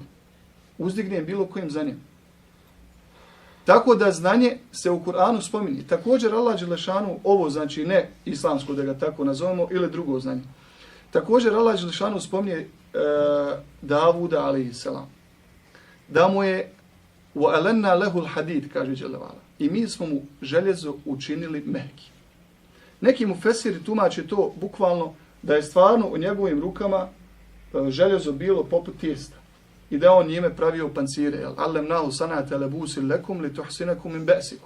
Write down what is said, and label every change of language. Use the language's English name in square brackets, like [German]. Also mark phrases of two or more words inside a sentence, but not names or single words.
[Bosnian] Uzdigne bilo kojim znanjem. Tako da znanje se u Kur'anu spominje. Također Allah Đelešanu, ovo znači ne islamsko da ga tako nazovemo, ili drugo znanje. Također Allah Đelešanu spominje Davuda alaihissalam. Da mu je [Arabic] وَأَلَنَّا لَهُ الْحَدِيدِ, [Bosnian] kaže Đelevala. I mi smo mu željezo učinili mehki. Neki mufesiri tumače to bukvalno da je stvarno u njegovim rukama željezo bilo poput tijesta. I da on njime pravio pancire. [Arabic] وعلمناه صنعة لبوس لكم لتحصنكم من بأسكم.